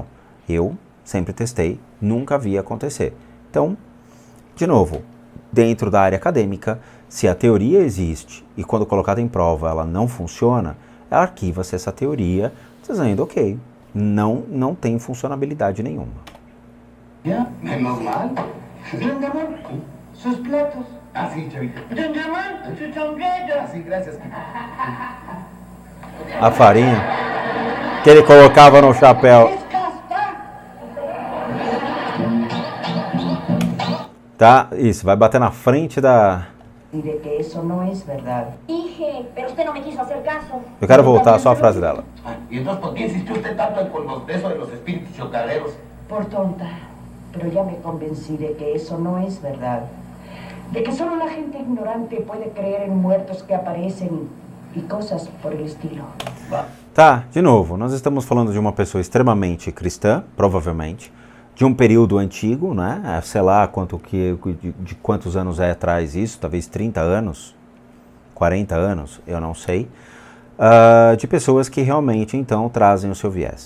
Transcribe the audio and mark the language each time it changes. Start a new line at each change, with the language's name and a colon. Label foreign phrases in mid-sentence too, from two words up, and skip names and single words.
Portuguese: Eu sempre testei, nunca vi acontecer. Então, de novo, dentro da área acadêmica, se a teoria existe e quando colocada em prova ela não funciona, arquiva-se essa teoria dizendo, ok, não tem funcionabilidade nenhuma.
Spanish: Ya, menos mal. Rondamón, sus platos. Ah, sí, chavita. Rondamón, sus sombreros. Ah, sí, gracias.
Portuguese: A farinha que ele colocava no chapéu. Tá, isso, vai bater na frente da...
Spanish: Y de que eso no es verdad. Dije, pero usted no me quiso hacer caso.
Portuguese: Eu quero voltar só a frase dela.
Spanish: Ah, ¿y entonces por qué insistió usted tanto con eso de los espíritus chocarreros? Por tonta. Pero ya me convencí de que eso no es verdad. De que solo la gente ignorante puede creer en muertos que aparecen y cosas por el estilo.
Portuguese: Tá, de novo, nós estamos falando de uma pessoa extremamente cristã, provavelmente, de um período antigo, né? Sei lá de quantos anos é atrás isso, talvez 30 anos, 40 anos, eu não sei, de pessoas que realmente então trazem o seu viés.